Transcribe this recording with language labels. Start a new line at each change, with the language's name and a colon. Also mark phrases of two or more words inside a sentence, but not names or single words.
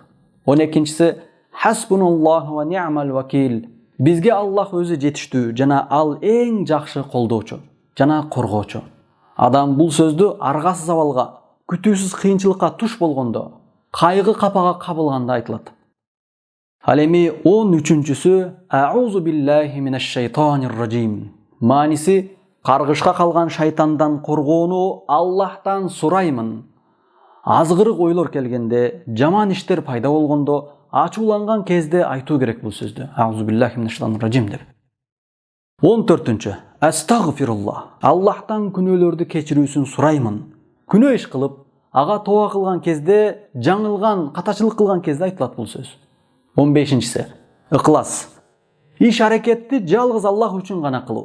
Arabic: 12-нчиси حسبنا الله ونعم الوكيل.
Kyrgyz: Бизге Аллах өзү жетиштүү жана ал эң жакшы колдоочу жана коргоочу. Адам бул сөздү аргасыз абалга, күтүүсүз кыйынчылыкка туш болгондо, кайгы капага кабылганда айтылат. Ал эми
Arabic: 13-чүсү أعوذ بالله من الشيطان الرجيم.
Kyrgyz: Мааниси каргышка калган шайтандан коргоону Аллахтан сураймын. Азгырык ойлор келгенде, жаман иштер пайда болгондо, ачууланган кезде айтуу керек бул сөздү.
Arabic: أعوذ بالله من الشيطان الرجيم деп.
Kyrgyz: 14-чү Астагфируллах. Аллахтан күнөөлөрдү кечирүүсүн сураймын. Күнөө иш кылып, ага тооба кылган кезде, жаңылган, катачылык кылган кезде айтылат бул сөз. 15-чиси Икылас. Иш аракетти жалгыз Аллах үчүн гана кылуу.